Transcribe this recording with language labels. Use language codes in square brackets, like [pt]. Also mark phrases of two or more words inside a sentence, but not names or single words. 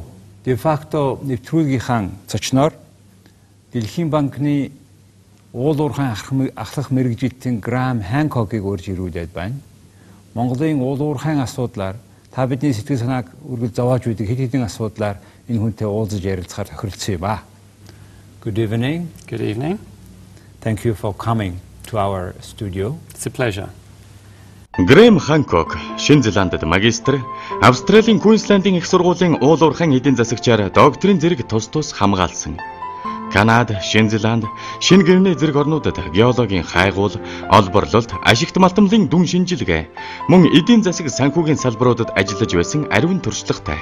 [mn] De facto нэвтрүүлгийнхаа зочноор Дэлхийн банкны уулуурхайн ахлах мэргэжилтийн Graeme Hancock-ыг урьж ирүүлээд байна. Монголын уулуурхайн асуудлаар та бидний сэтгэл санааг үргэлж зовоож үйдэг хэд хэдэн асуудлаар энэ хүнтэй уулзаж ярилцахаар тохиролцсон юм ба. [en] Good evening. Good evening. Thank you for coming to our studio. It's a pleasure. Graeme Hancock, [mn] Шинэ Зеландд магистр, Австралийн Queensland-ийн их сургуулийн уулуурхайн эдийн засагчаар докторийн зэрэг тус хамгаалсан. Канада, Шинэ Зеланд, Шинэ Гвиней зэрэг орнуудад геологийн хайгуул, олборлолт, ашигт малтамлын дүн шинжилгээ, мөн эдийн засаг санхүүгийн салбаруудад ажиллаж байсан ариун туршлагатай.